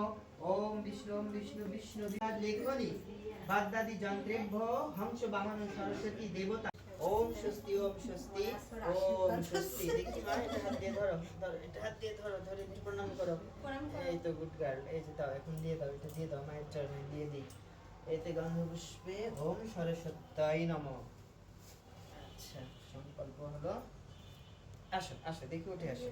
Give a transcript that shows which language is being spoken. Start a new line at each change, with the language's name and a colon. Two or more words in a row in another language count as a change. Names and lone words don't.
Sanskrit: ओम विष्णु विष्णु लेखनी बाद्दादि यंत्रेभ्यो हंस वाहन सरस्वती देवता ओम स्वस्ति ओम स्वस्ति
Bangla: দেখি ভাই এটা হাত দিয়ে ধরো এটা হাত দিয়ে ধরে প্রণাম করো এই তো
English: good girl
Bangla: এই যে দাও এখন দিয়ে দাও এটা দিয়ে দাও মায়ের চরণে দিয়ে দিই এতে গন্ধ পুষ্পে
Sanskrit: ওম সরস্বত্যায় নমঃ
Bangla: আচ্ছা সংকল্প হলো আসো আসো দেখি উঠে আসো